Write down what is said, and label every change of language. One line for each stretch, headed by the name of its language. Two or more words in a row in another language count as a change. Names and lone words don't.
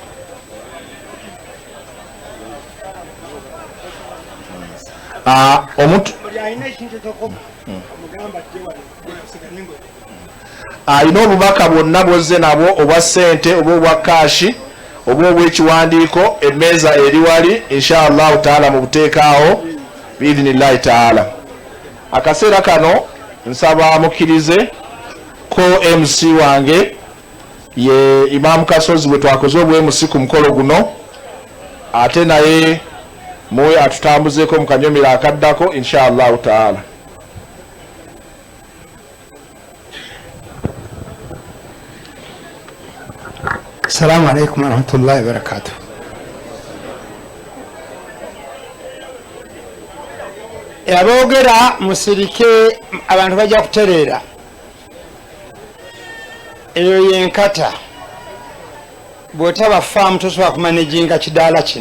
Ganda: Alina obubaka bwonna bwozze nabwo obwa ssente oba obwa kaashi oba obw'ekiwandiiko, emmeeza eri wali
Arabic: إن شاء الله تعالى
Ganda: mu buteekaawo
Arabic: بإذن الله تعالى.
Ganda: Akaseera kano nsaba mukkirize ko MC wange ye Imam Kasozi bwe twakoze obwemusi ku mukolo guno, ate naye muwe atutambuzeeko mu kanyomero akaddako
Arabic: إن شاء الله تعالى. السلام عليكم ورحمة الله وبركاته.
Ganda: Aboogera musirike abantu bajja kutereera. Eyo yenkata bw'otaba faamu tosobola kumanaginga kidaala kino.